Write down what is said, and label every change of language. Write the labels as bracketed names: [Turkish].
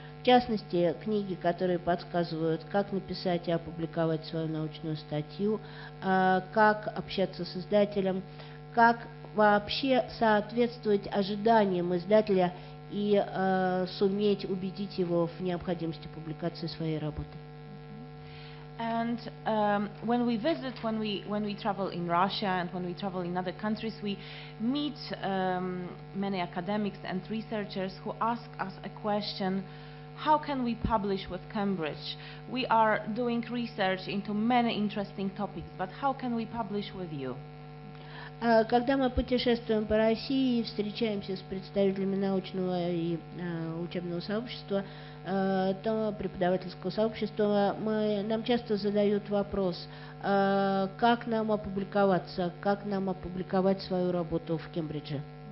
[Russian] В частности, книги, которые подсказывают, как написать и опубликовать свою научную статью, как общаться с издателем, как вообще соответствовать ожиданиям издателя и суметь убедить его в необходимости публикации своей работы. [English] And when we visit, when we travel in Russia and when we travel in other countries, we meet many academics and researchers who ask us a question: how can we publish with Cambridge? We are doing research into many interesting topics, but how can we publish with you? [Russian] Когда мы путешествуем по России и встречаемся с представителями научного и учебного сообщества, то преподавательского сообщества, нам часто задают вопрос, как нам опубликоваться, как нам опубликовать свою работу в Кембридже.